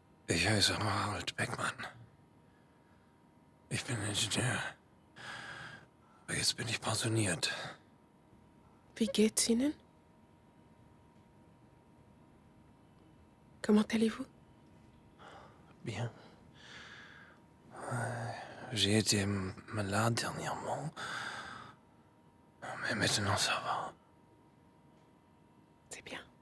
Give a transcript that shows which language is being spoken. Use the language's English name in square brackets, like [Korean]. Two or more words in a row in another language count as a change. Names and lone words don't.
[German] Ich heiße Harald Beckmann. Ich bin Ingenieur. Aber jetzt bin ich pensioniert. Wie geht's Ihnen? [French] Comment allez-vous? Bien. J'ai été malade dernièrement. Mais maintenant, ça va. C'est bien.